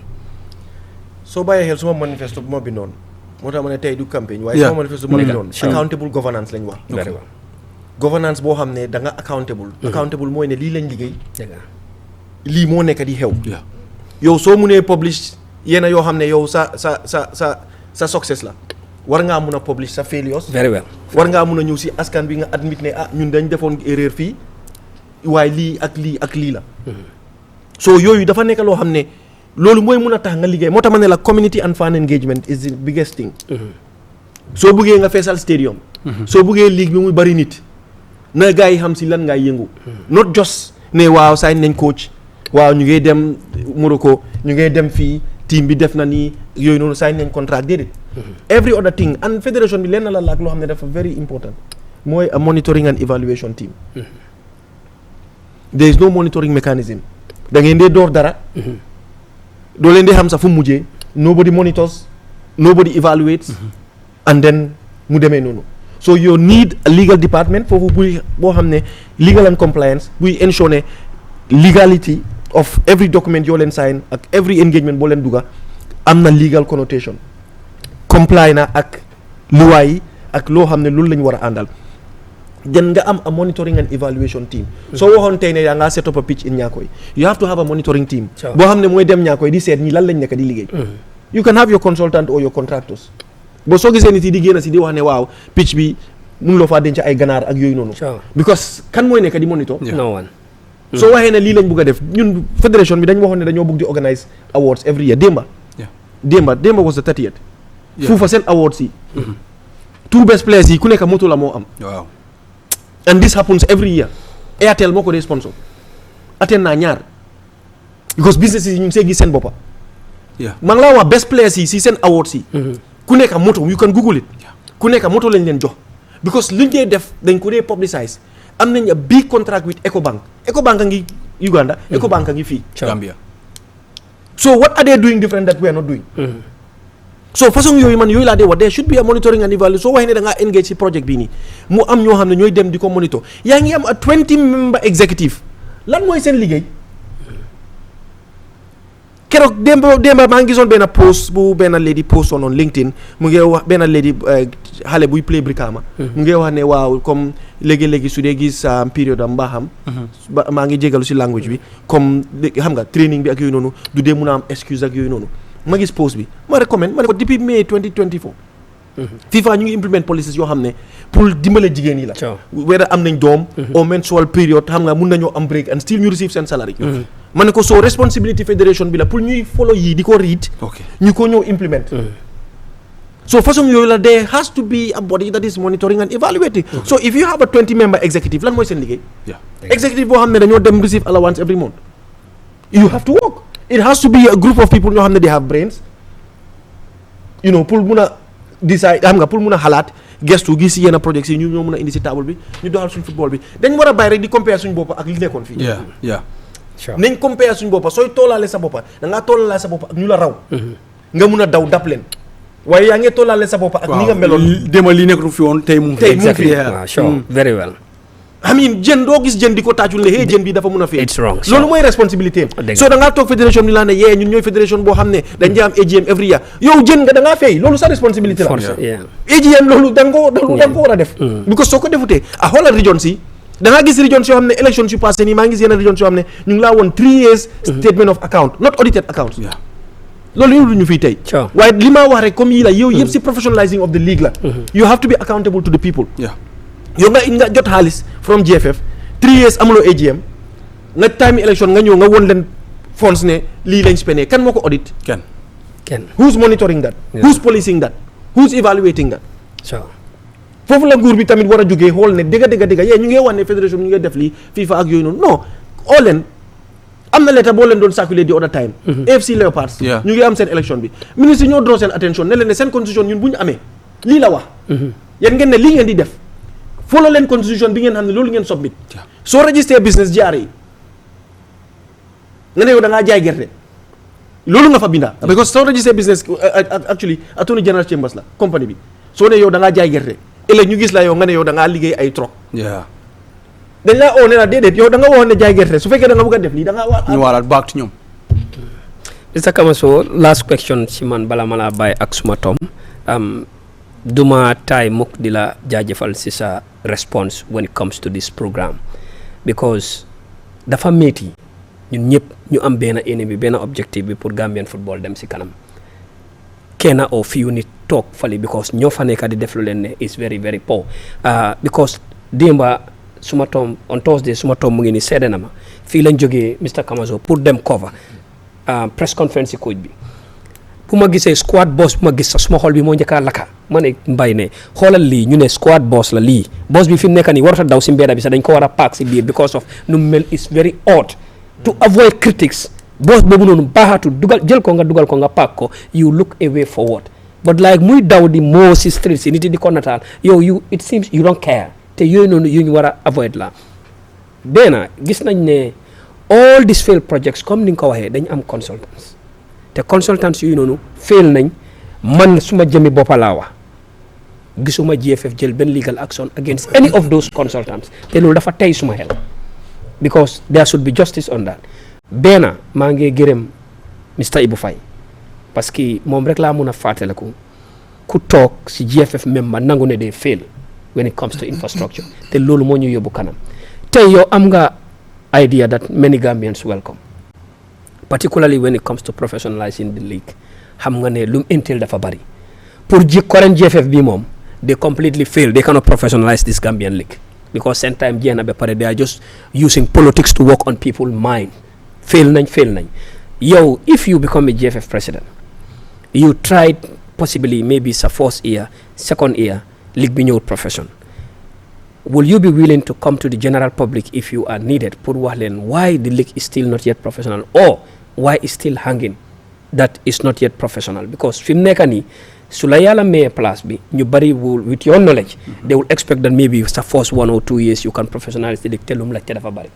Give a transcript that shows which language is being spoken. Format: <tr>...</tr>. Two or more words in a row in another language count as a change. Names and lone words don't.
<wo>soo bàyyee xel suma manifesto bu ma bindoon moo tax ma ne tey du campagne waaye suma manifesto bu ma bindoon</wo> <en>accountable governance</en> <wo>lañ wax governance boo xam ne da nga</wo> <en>accountable accountable</en> <wo>mooy ne lii lañ liggéey dëgg la lii moo nekk di xew</wo> <en>Yeah.</en> <wo>yow soo munee publish yenn yoo xam ne yow sa success la war ngaa mun a publish sa failures</wo> <en>very well</en> <wo>war ngaa mun a ñëw si askan bi nga admit ne ñun dañ defoon erreur fii waaye lii ak lii la so yooyu dafa nekk loo xam ne loolu mooy mun a tax nga liggéey moo tax ma ne la</wo> <en>community and fan engagement is the biggest thing</en> <wo>soo buggee nga feesal stadium soo buggee league bi muy bari nit na gars yi xam si lan ngay yëngu</wo> <en>not just</en> <wo>ne waaw sign nañ coach waaw ñu ngay dem Morocco ñu ngay dem fii team bi def na nii yooyu noonu sign nañ contract déedéet</wo> <en>every other thing and</en> <wo>fédération bi lenn la laak loo xam ne dafa</wo> <en>very important</en> <wo>mooy</wo> <en>a monitoring and evaluation team there is no monitoring mechanism</en> <wo>da ngeen dee door dara doo leen dee xam sax fu mu mujjee</wo> <en>nobody monitors nobody evaluates and then</en> <wo>mu demee noonu</wo> <en>so you need a legal department</en> <wo>foofu buy boo xam ne</wo> <en>legal and compliance</en> <wo>buy ensure ne</wo> <en>legality of every document</en> <wo>yoo leen sign ak</wo> <en>every engagement</en> <wo>boo leen dugga am na</wo> <en>legal connotation</en> <wo>comply na ak luwaay yi ak loo xam ne loolu la ñu war a àndal den nga am</wo> <en>a monitoring and evaluation team</en> <wo>soo waxoon tey ne yaa ngaa</wo> <en>set up a pitch in</en> <wo>Ñaakoy</wo> <en>you have to have a monitoring team</en> <wo>boo xam ne mooy dem Ñaakoy di seet ñi lan lañ nekk di liggéey</wo> <en>you can have your consultant or your contractors</en> <wo>boo soo gisee nit yi di génn si di wax ne waaw pitch bi mun loo faa denc ay ganaar ak yooyu noonu because kan mooy nekk di monitor</wo> <en>no one</en> <wo>soo waxee ne lii lañ bugg a def ñun fédération bi dañ waxoon ne dañoo bugg di</wo> <en>organise awards every year</en> <wo>démba</wo> <en>was the 30th</en> <wo>fuufa seen awards yi</wo> <en>two best players</en> <wo>yi ku nekk moto la moo am waaw</wo> <en>and this happens every year</en> <wo>Airtel moo ko dee sponsor attend naa ñaar because businesses yi ñu ngi see gis seen boppa maa ngi laa wax</wo> <en>best players</en> <wo>yi si seen awards yi ku nekk moto</wo> <en>you can google it</en> <wo>ku nekk moto lañ leen jox because luñ dee def dañ ko dee publicize am nañ</wo> <en>a big contract with Ecobank</en> <wo>a ngi Uganda Ecobank a ngi fii Gambia</wo> <en>so what are they doing different that we are not doing</en> <wo>so façon yooyu man yooyu laa dee wax</wo> <en>there should be a monitoring and evaluation</en> <wo>soo waxee ne da ngaa engage ci project bii nii mu am ñoo xam ne ñooy dem di ko monitor yaa ngi am</wo> <en>a 20 member executive</en> <wo>lan mooy seen liggéey keroog démba maa ngi gisoon benn post bu benn lady</wo> <en>post on LinkedIn</en> <wo>mu ngi wax benn lady xale buy play Brikama mu ngi wax ne waaw comme léegi-léegi su dee gis période am mbaaxam maa ngi jégalu si language bi comme xam nga training bi ak yooyu noonu du dee mun a am excuse ak yooyu noonu ma gis post bi ma recommend ma ne ko</wo> <fr>depuis mai</fr> <wo>2024 FIFA ñu ngi</wo> <en>implement policies</en> <wo>yoo xam ne pour dimbale jigéen yi la whether am nañ doom au</wo> <en>menstrual period</en> <wo>xam nga mun nañoo am</wo> <en>break and still</en> <wo>ñu receive seen salary ma ne ko</wo> <en>so responsibility</en> <wo>fédération bi la pour ñuy follow yi di ko read ñu ko ñëw implement</wo> <en>so</en> <wo>façon yooyu la</wo> <en>there has to be a body that is monitoring and evaluating so if you have a 20 member executive</en> <wo>lan mooy seen liggéey</wo> <en>executive</en> <wo>boo xam ne dañoo dem</wo> <en>receive allowance every month you have to work it has to be a group of people</en> <wo>ñoo xam ne</wo> <en>they have brains you know</en> <wo>pour mun a decide xam nga pour mun a xalaat gestu gis yenn projets yi ñu ñoo mun a indi si table bi ñu doxal suñ football bi dañ war a bàyyi rek di compare suñ boppa ak li nekkoon fii nañ compare suñ boppa sooy toolaale sa boppa da ngaa toolaale sa boppa ak ñu la raw nga mun a daw dab leen waaye yaa ngi toolaale sa boppa ak ni nga meloon déma li nekk fi woon tey mu fi</wo> <en>very well I mean</en> <wo>jën doo gis jën di ko taajul ne jën bi dafa mun a fee</wo> <en>it's wrong</en> <wo>loolu mooy responsabilité am soo da ngaa toog fédération bi laa ne ñun ñooy fédération boo xam ne dañ di am</wo> <en>AGM every year</en> <wo>yow jën nga da ngaa fay loolu sa responsabilité la AGM loolu da nga ko war a def because soo ko defutee xoolal regions yi da ngaa gis regions yoo xam ne élections yu passé nii maa ngi gis yenn regions yoo xam ne ñu ngi laa woon</wo> <en>3 years statement of account not audited accounts</en> <wo>loolu yëpp ñu fii tey waaye li ma wax rek comme yii la yow yëpp si</wo> <en>professionalizing of the league</en> <wo>la</wo> <en>you have to be accountable to the people</en> <wo>yow nga jot xaalis from GFF 3 years amuloo AGM nga time election nga ñëw nga won leen funds ne lii lañ spendee kan moo ko audit kenn</wo> <en>who's monitoring that who's policing that who's evaluating that</en> <wo>foofu la nguur bi tamit war a jógee xool ne dëgga yee ñu ngi wax ne fédération ñu ngi def lii FIFA ak yooyu noonu non oo leen am na lettre boo leen doon circuler</wo> <en>the other time</en> <wo>AFC Leopards ñu ngi am seen election bi ministre ñoo draw seen attention ne leen ne seen constitution ñun bu ñu amee lii la wax yéen ngeen ne lii ngeen di def follow leen constitution bi ngeen xam ne loolu ngeen submit soo registré business jaar yi nga ne yow da ngaa jaay gerte loolu nga fa binda because soo registré business actually</wo> <en>attorney general chambers</en> <wo>la company bi soo ne yow da ngaa jaay gerte ëllëg ñu gis la yow nga ne yow da ngaa liggéey ay troc dañ laa oo ne la déedéet yow da nga waxoon ne jaay gerte su fekkee da nga bëgg a def lii da ngaa war ñu waalaat</wo> <en>back to</en> <wo>ñoom Mr Kamaso</wo> <en>last question</en> <wo>ci man bala ma laa bàyyi ak suma tom duma taay mukk di la jaajëfal si sa response</wo> <en>when it comes to this program</en> <wo>because dafa métti ñun ñëpp ñu am benn ennemi benn objectif bi pour</wo> <en>Gambian football</en> <wo>dem si kanam kenn oo few nit toog fali because ñoo fa nekk di def lu leen ne</wo> <en>is very very poor</en> <wo>because démba suma toom</wo> <en>on Thursday</en> <wo>suma toom mu ngi ni seede na ma fii lañ jógee Mr Kamaso pour dem</wo> <en>cover press conference coach</en> <wo>bi bu ma gisee</wo> <en>squad boss</en> <wo>bu ma gis sax suma xol bi moo njëkkaa lakka ma ne mbay ne xoolal lii ñu ne</wo> <en>squad boss</en> <wo>la lii boss bi fi mu nekk nii warut a daw si mbedda bi sax dañ ko war a paak si biir</wo> <en>because of</en> <wo>nu mel</wo> <en>is very odd to avoid critics</en> <wo>boss boobu noonu baaxaatu jël ko nga paak ko</wo> <en>you look away forward but like</en> <wo>muy daw di moo si street si nit yi di ko nataal yow</wo> <en>it seems you don't care</en> <wo>te yooyu noonu yu ñu war a avoid la benn gis nañ ne</wo> <en>all these failed projects</en> <wo>comme ni nga ko waxee dañ am consultants te consultants yooyu noonu fail nañ man suma jëmi boppa laa wax gisuma GFF jël benn</wo> <en>legal action against any of those consultants</en> <wo>te loolu dafa tey suma xel</wo> <en>because there should be justice on that</en> <wo>benn maa ngi gërëm Mr Ibou Faye parce que moom rek laa mun a fàttaliku ku toog si GFF member nangu ne day fail</wo> <en>when it comes to infrastructure</en> <wo>te loolu moo ñu yóbbu kanam tey yow am nga</wo> <en>idea that many Gambians welcome particularly when it comes to professionalizing the league</en> <wo>xam nga ne lu mu</wo> <en>entail</en> <wo>dafa bari</wo> <en>pour current GFF</en> <wo>bi moom</wo> <en>they completely fail they cannot professionalize this Gambian league because same time</en> <wo>jeex na ba pare</wo> <en>they are just using politics to work on people's mind</en> <wo>fail nañ yow</wo> <en>if you become a GFF president you tried possibly maybe sa first year second year league bi ñëwut profession will you be willing to come to the general public if you are needed pour</en> <wo>wax leen</wo> <en>why the league is still not yet professional or why is still hanging that is not yet professional because</en> <wo>fi mu nekk nii su la yàlla mayee place bi ñu bari</wo> <en>will with your knowledge they will expect that maybe sa first 1 or 2 years you can professionalize the league</en> <wo>te lu mu la te dafa bari</wo>